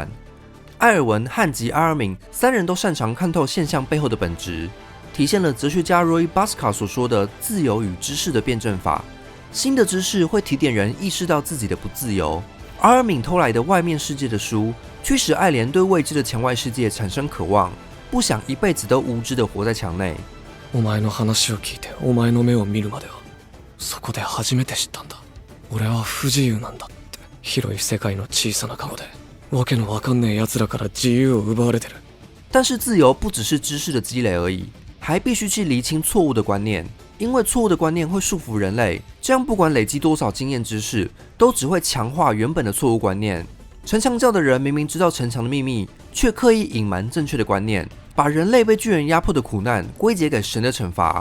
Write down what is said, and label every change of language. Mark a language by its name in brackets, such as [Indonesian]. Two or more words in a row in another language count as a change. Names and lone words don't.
[Chinese] 艾尔文、汉吉、阿尔敏三人都擅长看透现象背后的本质，体现了哲学家 Roy Baska 所说的自由与知识的辩证法。新的知识会提点人意识到自己的不自由。阿尔敏偷来的外面世界的书，驱使爱莲对未知的墙外世界产生渴望，不想一辈子都无知的活在墙内。 [Japanese] お前の話を聞いてお前の目を見るまでは、そこで初めて知ったんだ。俺は不自由なんだって。広い世界の小さなカゴで、わけのわかんねえ奴らから自由を奪われてる。 [Chinese] 但是自由不只是知识的积累而已，还必须去厘清错误的观念，因为错误的观念会束缚人类，这样不管累积多少经验知识，都只会强化原本的错误观念。城墙教的人明明知道城墙的秘密，却刻意隐瞒正确的观念，把人类被巨人压迫的苦难归结给神的惩罚。